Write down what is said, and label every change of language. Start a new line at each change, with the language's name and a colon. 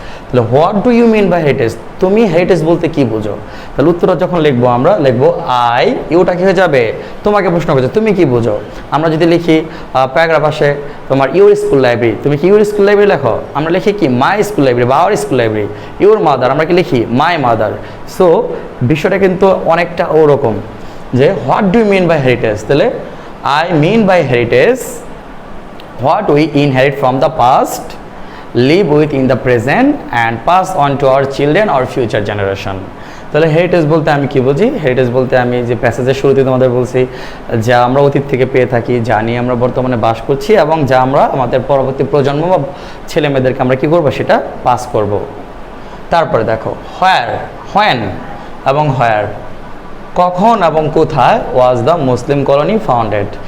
Bangla: তাহলে
English: what do you mean by heritage,
Bangla: তুমি heritage বলতে কি বুঝো? তাহলে উত্তরটা যখন লিখবো আমরা লিখবো আই, ইউটা কি হয়ে যাবে, তোমাকে প্রশ্ন করছে তুমি কি বুঝো। আমরা যদি লিখি প্যারাগ্রাফ আসে তোমার
English: your school library,
Bangla: তুমি কি ইউর স্কুল লাইব্রেরি লেখো? আমরা লিখি কি
English: my school library
Bangla: বা
English: Our school library. Your mother,
Bangla: আমরা কি লিখি
English: My mother.
Bangla: সো বিষয়টা কিন্তু অনেকটা ওরকম যে
English: What do you mean by heritage, তাহলে I mean by heritage what we inherit from the past, live with in the present and pass on to our children or future generation.
Bangla: তাহলে heritage বলতে আমি কি বুঝি? Heritage বলতে আমি যে প্যাসেজের শুরুতে তোমাদের বলছি, যা আমরা অতীত থেকে পেয়ে থাকি, যা নিয়ে আমরা বর্তমানে বাস করছি এবং যা আমরা আমাদের পরবর্তী প্রজন্ম বা ছেলে মেয়েদেরকে আমরা কি করব, সেটা পাস করব। তারপরে দেখো
English: when এবং where,
Bangla: কখন এবং কোথায়
English: Was the Muslim colony founded.